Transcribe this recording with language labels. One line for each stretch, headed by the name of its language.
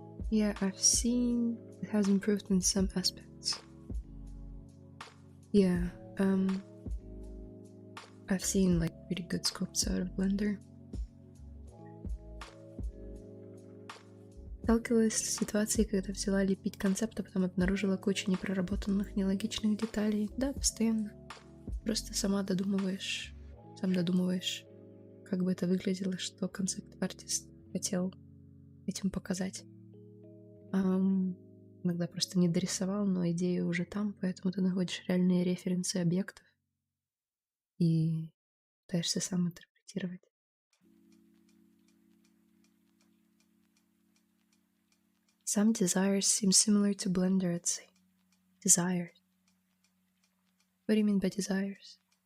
English: Yeah, I've seen it has improved in some aspects. Yeah, I've seen like pretty good sculpts out of Blender.
Russian: Сталкивалась с ситуацией, когда взяла лепить концепт, а потом обнаружила кучу непроработанных, нелогичных деталей. Да, постоянно. Просто сам додумываешь, как бы это выглядело, что концепт-артист хотел этим показать. Иногда просто не дорисовал, но идея уже там, поэтому ты находишь реальные референсы объектов и пытаешься сам интерпретировать.
English: Some desires seem similar to Blender, I'd say. Desires. What do you mean by desires?